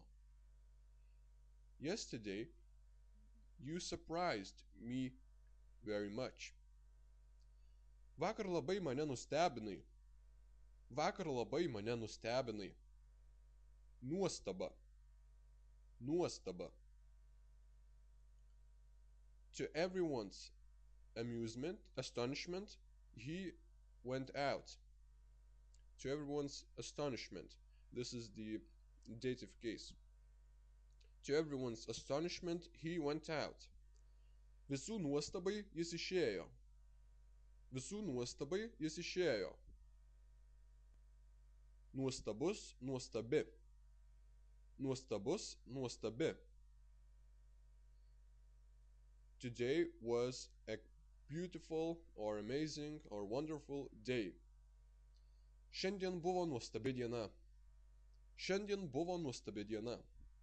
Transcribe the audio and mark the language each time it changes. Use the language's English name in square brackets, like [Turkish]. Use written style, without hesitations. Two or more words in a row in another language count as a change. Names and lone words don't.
[English] Yesterday, you surprised me very much. [Lithuanian] Vakar labai mane nustebinai. Vakar labai mane nustebinai. Nuostaba. Nuostaba. [English] To everyone's amusement, astonishment, he went out. To everyone's astonishment. This is the dative case. To everyone's astonishment, he went out. [Lithuanian] Visų nuostabai jis išėjo. Visų nuostabai jis išėjo. Nuostabus, nuostabi. Nuostabus, nuostabi. [English] Today was a beautiful or amazing or wonderful day. [Lithuanian] Šiandien buvo nuostabi diena. Šiandien buvo nuostabi diena.